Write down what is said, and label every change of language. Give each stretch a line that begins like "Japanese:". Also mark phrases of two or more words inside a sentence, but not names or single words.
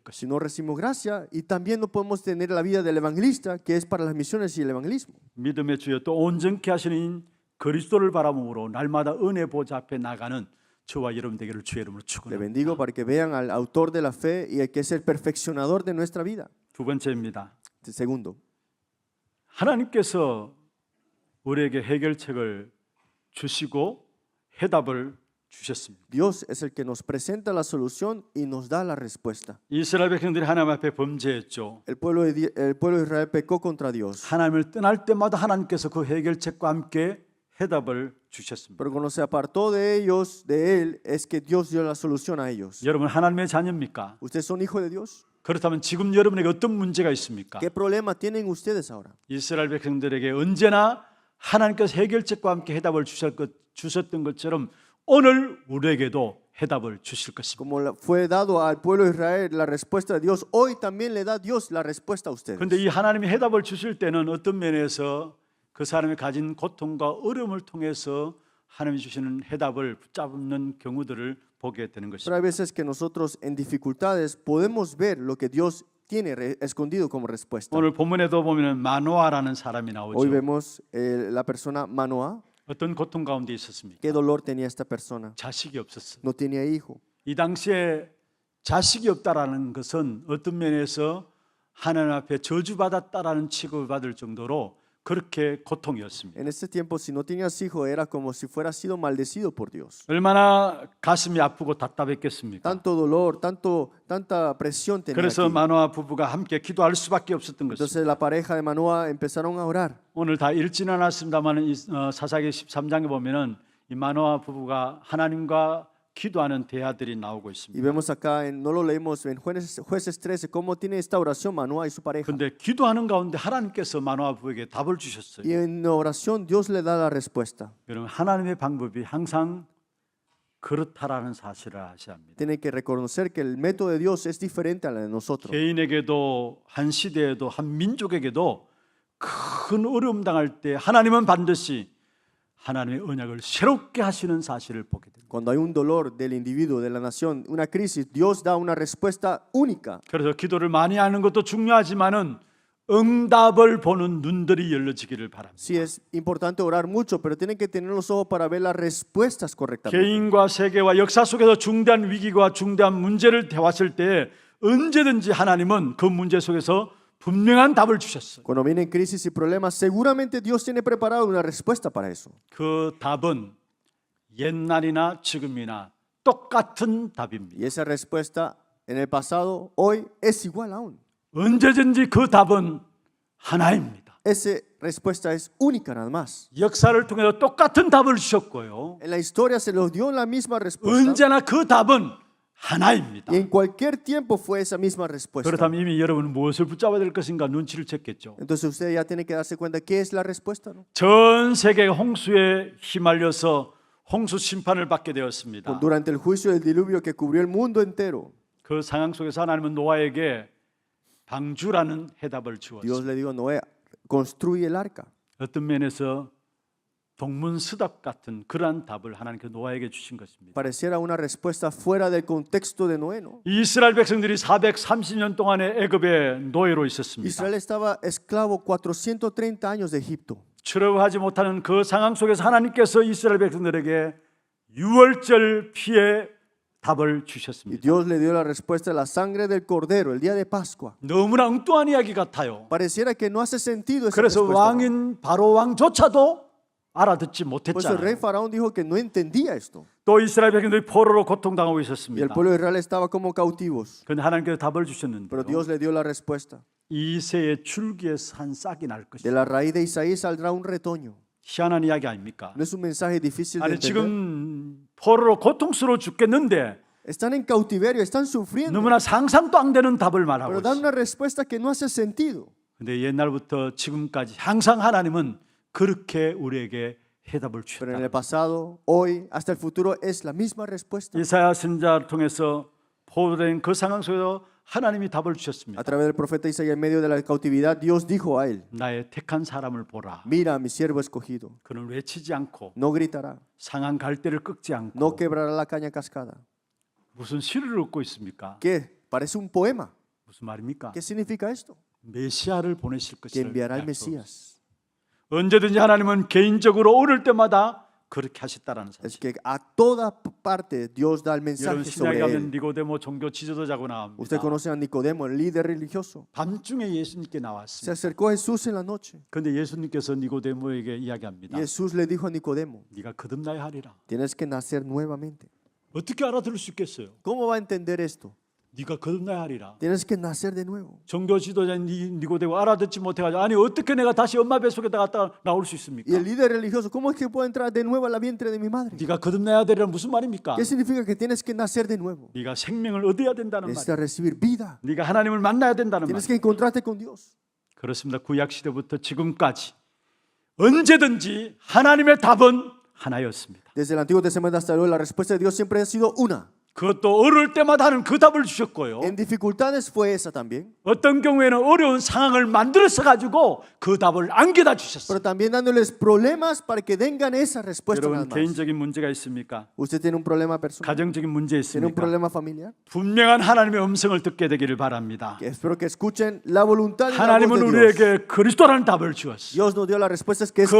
Spanish: Si
Korean: 것입니다.
Spanish: no recibimos gracia y también no podemos tener la vida del evangelista, que es para las misiones y el evangelismo.
Korean: 믿음의 주여 또 온전케 하시는 그리스도를 바라봄으로 날마다 은혜 보좌 앞에 나가는 저와 여러분 되기를 주의 이름으로
Spanish: Le bendigo
Korean: 축원합니다.
Spanish: para que vean al autor de la fe y el que es el perfeccionador de nuestra vida.
Korean: 두 번째입니다.
Spanish: Segundo,
Korean: 하나님께서 우리에게 해결책을 주시고 해답을 주셨습니다.
Spanish: Dios es el que nos presenta la solución y nos da la respuesta.
Korean: 이스라엘 백성들이 하나님 앞에 범죄했죠.
Spanish: El pueblo de Israel pecó contra Dios,
Korean: 하나님을 떠날 때마다 하나님께서 그 해결책과 함께 해답을 주셨습니다.
Spanish: pero cuando se apartó de ellos, de Él, es que Dios dio la solución a ellos.
Korean: 여러분 하나님의 자녀입니까?
Spanish: ¿Ustedes son hijos de Dios?
Korean: 그렇다면 지금 여러분에게 어떤 문제가 있습니까?
Spanish: ¿Qué problema tienen ustedes ahora?
Korean: 이스라엘 백성들에게 언제나 하나님께서 해결책과 함께 해답을 주셨던 것처럼 오늘 우리에게도 해답을 주실 것입니다.
Spanish: Como fue dado al pueblo de Israel la respuesta de Dios, hoy también le da Dios la respuesta a ustedes.
Korean: 그런데 이 하나님이 해답을 주실 때는 어떤 면에서 그 사람이 가진 고통과 어려움을 통해서 하나님이 주시는 해답을 붙잡는 경우들을 보게 되는
Spanish: Pero
Korean: 것입니다.
Spanish: hay veces que nosotros en dificultades podemos ver lo que Dios tiene escondido como respuesta.
Korean: 오늘 본문에도 보면 마노아라는 사람이
Spanish: Hoy
Korean: 나오죠.
Spanish: vemos la persona Manoah.
Korean: 어떤 고통 가운데 있었습니까?
Spanish: ¿Qué dolor tenía esta persona?
Korean: 자식이 없었어요.
Spanish: No tenía hijo.
Korean: 이 당시에 자식이 없다라는 것은 어떤 면에서 하나님 앞에 저주받았다라는 취급을 받을 정도로 그렇게 고통이었습니다.
Spanish: En ese tiempo, si no tenías hijo, era como si fuera sido maldecido por Dios.
Korean: 얼마나 가슴이 아프고 답답했겠습니까?
Spanish: Tanto dolor, tanta presión tenía
Korean: 그래서
Spanish: aquí.
Korean: 마노아 부부가 함께 기도할 수밖에 없었던 것입니다.
Spanish: Entonces la pareja de Manoah empezaron a orar.
Korean: 오늘 다 읽지는 않았습니다만 사사기 13장에 보면은 이 마노아 부부가 하나님과 기도하는 대화들이 나오고
Spanish: Y
Korean: 있습니다.
Spanish: vemos acá, no lo leemos en Jueces 13, cómo tiene esta oración Manoah y su pareja.
Korean: 그런데 기도하는 가운데 하나님께서 마노아 부부에게 답을 주셨어요.
Spanish: Y en oración Dios le da la respuesta.
Korean: 여러분 하나님의 방법이 항상 그렇다라는 사실을 아셔야 합니다.
Spanish: Tiene que reconocer que el método de Dios es diferente a la de nosotros.
Korean: 개인에게도 한 시대에도 한 민족에게도 큰 어려움 당할 때 하나님은 반드시 하나님의 언약을 새롭게 하시는 사실을 보게 됩니다.
Spanish: Cuando hay un dolor del individuo, de la nación, una crisis, Dios da una respuesta única.
Korean: 그래서 기도를 많이 하는 것도 중요하지만은 응답을 보는 눈들이 열려지기를 바랍니다.
Spanish: Sí, es importante orar mucho, pero tienen que tener los ojos para ver las respuestas correctamente.
Korean: 개인과 세계와 역사 속에서 중대한 위기와 중대한 문제를 대왔을 때 언제든지 하나님은 그 문제 속에서 분명한 답을 주셨어요.
Spanish: Cuando vienen crisis y problemas, seguramente Dios tiene preparado una respuesta para eso.
Korean: 그 답은 옛날이나 지금이나 똑같은 답입니다.
Spanish: Y esa respuesta en el pasado, hoy, es igual aún.
Korean: 언제든지 그 답은 하나입니다.
Spanish: Esa respuesta es única nada más.
Korean: 역사를 통해서 똑같은 답을 주셨고요.
Spanish: En la historia se los dio la misma respuesta.
Korean: 언제나 그 답은 하나입니다.
Spanish: Y en cualquier tiempo fue esa misma respuesta.
Korean: 그렇다면 이미 여러분은 무엇을 붙잡아야 될 것인가 눈치를 챘겠죠.
Spanish: Entonces usted ya tiene que darse cuenta qué es la respuesta, ¿no?
Korean: 전 세계가 홍수에 휘말려서 홍수 심판을 받게 되었습니다.
Spanish: Durante el juicio del diluvio que cubrió el mundo entero,
Korean: 그 상황 속에서 하나님은 노아에게 방주라는 해답을
Spanish: Dios
Korean: 주었습니다.
Spanish: le dijo a Noé, construye el arca.
Korean: 어떤 면에서 동문서답 같은 그러한 답을 하나님께서 노아에게 주신 것입니다.
Spanish: Pareciera una respuesta fuera del contexto de Noé, ¿no?
Korean: 이스라엘 백성들이 430년 동안의 애굽의 노예로 있었습니다.
Spanish: Israel estaba esclavo 430 años de Egipto.
Korean: 출애굽하지 못하는 그 상황 속에서 하나님께서 이스라엘 백성들에게 유월절 피의 답을
Spanish: Y
Korean: 주셨습니다.
Spanish: Dios le dio la respuesta a la sangre del cordero, el día de Pascua.
Korean: 너무나 엉뚱한 이야기 같아요.
Spanish: Pareciera que no hace sentido esa
Korean: 그래서
Spanish: respuesta.
Korean: 왕인 바로 왕조차도 알아듣지
Spanish: Por eso el rey
Korean: 못했잖아요.
Spanish: Faraón dijo que no entendía esto.
Korean: 또 이스라엘 백성들이 포로로 고통당하고
Spanish: Y el
Korean: 있었습니다.
Spanish: pueblo de Israel estaba como cautivos.
Korean: 그런데 하나님께서 답을
Spanish: Pero
Korean: 주셨는데요.
Spanish: Dios le dio la respuesta.
Korean: 이새의 줄기에서 한 싹이 날
Spanish: De
Korean: 것이다.
Spanish: la raíz de Isaí saldrá un retoño.
Korean: 희한한 이야기 아닙니까?
Spanish: No es un mensaje difícil de
Korean: 아니
Spanish: entender.
Korean: 지금 포로로 고통스러워 죽겠는데
Spanish: Están en cautiverio, están sufriendo.
Korean: 너무나 상상도 안 되는 답을 말하고
Spanish: Pero dan
Korean: 있어요.
Spanish: una respuesta que no hace sentido.
Korean: 근데 옛날부터 지금까지 항상 하나님은 그렇게 우리에게 해답을
Spanish: Pero en el
Korean: 주셨다.
Spanish: pasado, hoy, hasta el futuro es la misma respuesta.
Korean: 이사야 선지자를 통해서 포로된 그 상황 속에서 하나님이 답을
Spanish: A
Korean: 주셨습니다.
Spanish: través del profeta Isaías en medio de la cautividad, Dios dijo a él,
Korean: 나의 택한 사람을 보라.
Spanish: mira a mi siervo escogido,
Korean: 그는 외치지 않고
Spanish: no gritará,
Korean: 상한 갈대를 꺾지
Spanish: no
Korean: 않고
Spanish: quebrará la caña cascada.
Korean: 무슨 시를 읽고 있습니까?
Spanish: ¿Qué? Parece un poema.
Korean: 무슨 말입니까?
Spanish: ¿Qué significa esto?
Korean: 메시아를 보내실
Spanish: Que
Korean: 것을
Spanish: enviará el
Korean: 약속했어요.
Spanish: Mesías.
Korean: 언제든지 하나님은 개인적으로 오를 때마다 그렇게 하셨다라는 사실.
Spanish: Es que a toda parte Dios da el
Korean: 여러분
Spanish: mensaje
Korean: 신약에
Spanish: sobre
Korean: 가면
Spanish: él.
Korean: 니고데모 종교 지도자고 나옵니다.
Spanish: Usted conoce a Nicodemo, el líder religioso.
Korean: 밤중에 예수님께
Spanish: Se
Korean: 나왔습니다.
Spanish: acercó a Jesús en la noche.
Korean: 그런데 예수님께서 니고데모에게 이야기합니다.
Spanish: Y Jesús le dijo a Nicodemo,
Korean: 네가 거듭나야 하리라.
Spanish: tienes que nacer nuevamente.
Korean: 어떻게 알아들을 수 있겠어요?
Spanish: ¿Cómo va a entender esto?
Korean: 네가 거듭나야 하리라.
Spanish: Tienes que nacer de nuevo.
Korean: 종교 지도자인 니고데모 알아듣지 못해가지고 아니 어떻게 내가 다시 엄마 뱃속에다 갔다 나올 수 있습니까?
Spanish: Y el líder religioso, ¿cómo es que puedo entrar de nuevo al vientre de mi madre?
Korean: 네가 거듭나야 되리란 무슨 말입니까?
Spanish: ¿Qué significa que tienes que nacer de nuevo?
Korean: 네가 생명을 얻어야 된다는 말이야.
Spanish: Necesitas recibir vida.
Korean: 네가 하나님을 만나야 된다는
Spanish: Tienes
Korean: 말이야.
Spanish: que encontrarte con Dios.
Korean: 그렇습니다. 구약 시대부터 지금까지 언제든지 하나님의 답은 하나였습니다.
Spanish: Desde el Antiguo Testamento hasta hoy, la respuesta de Dios siempre ha sido una.
Korean: 그것도 어려울 때마다 하는 그 답을 주셨고요.
Spanish: En dificultades fue esa también,
Korean: 어떤 경우에는 어려운 상황을 만들어서 가지고 그 답을 안겨다 주셨어요.
Spanish: pero también dándoles problemas para que tengan esa respuesta. nada
Korean: 여러분
Spanish: más.
Korean: 개인적인 문제가 있습니까?
Spanish: ¿Usted tiene un problema personal?
Korean: 가정적인 문제
Spanish: ¿Tiene un
Korean: 있습니까?
Spanish: problema familiar?
Korean: 분명한 하나님의 음성을 듣게 되기를 바랍니다.
Spanish: Que espero que escuchen la voluntad y la voz
Korean: 하나님은
Spanish: de Dios.
Korean: 우리에게 그리스도라는 답을 주었어요.
Spanish: Dios nos dio la respuesta es que es